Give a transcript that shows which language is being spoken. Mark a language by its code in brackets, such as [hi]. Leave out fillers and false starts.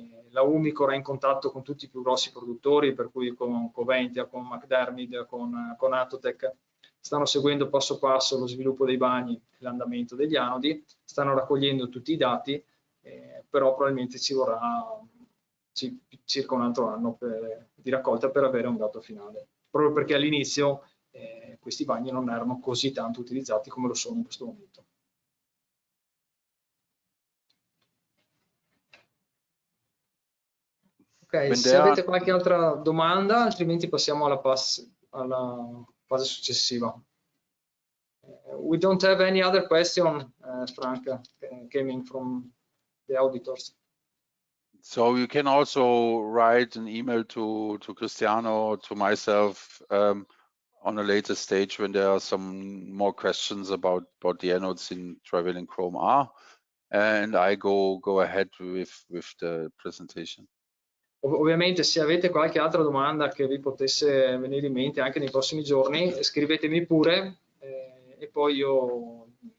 [it] La Umicore è in contatto con tutti i più grossi produttori, per cui con Coventia, con McDermott, con Atotech, stanno seguendo passo passo lo sviluppo dei bagni e l'andamento degli anodi, stanno raccogliendo tutti i dati, però probabilmente ci vorrà circa un altro anno di raccolta per avere un dato finale, proprio perché all'inizio questi bagni non erano così tanto utilizzati come lo sono in questo momento. Ok, se avete qualche altra domanda, altrimenti passiamo alla fase successiva. [en] We don't have any other question, Frank, coming from the auditors. So you can also write an email to Cristiano, to myself, on a later stage when there are some more questions about the anodes in trivalent chrome R, and I go ahead with the presentation. [it] Ovviamente se avete qualche altra domanda che vi potesse venire in mente anche nei prossimi giorni, scrivetemi pure e poi io